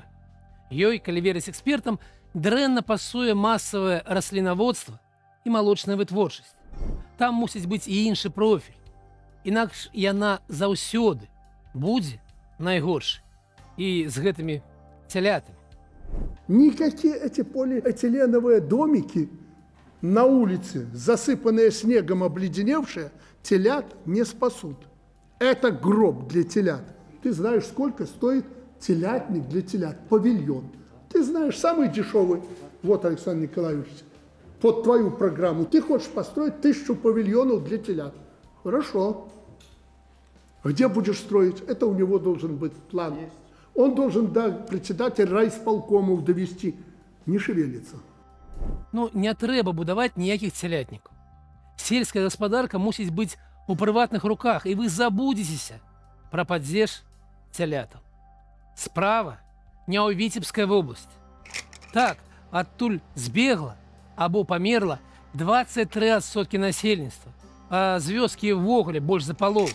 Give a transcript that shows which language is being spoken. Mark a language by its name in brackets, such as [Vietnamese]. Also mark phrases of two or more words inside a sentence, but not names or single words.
[Belarusian] Ёй, калі верыць экспертам, дрэнна пасуе масавае раслінаводства і малочная вытворчасць. Там мусіць быць і іншы профіль. Інакш яна заўсёды будзе найгоршай. І з гэтымі цялятамі. [Russian] Никакие эти полиэтиленовые домики на улице, засыпанные снегом, обледеневшие, телят не спасут. Это гроб для телят. Ты знаешь, сколько стоит телятник для телят? Павильон. Ты знаешь, самый дешевый. Вот, Александр Николаевич, под твою программу. Ты хочешь построить 1000 павильонов для телят. Хорошо. Где будешь строить? Это у него должен быть план. Он должен до председателя райисполкомов довести. Не шевелится. [Belarusian] Ну, не трэба будаваць ніякіх цялятнікаў. Сельская гаспадарка мусіць быць у прыватных руках, і вы забудзецеся пра падзеж цялятаў. Справа не ў Віцебскай вобласці. Так, адтуль збегла або памерла 23% насельніцтва, а з вёскі ўвогуле больш за палову.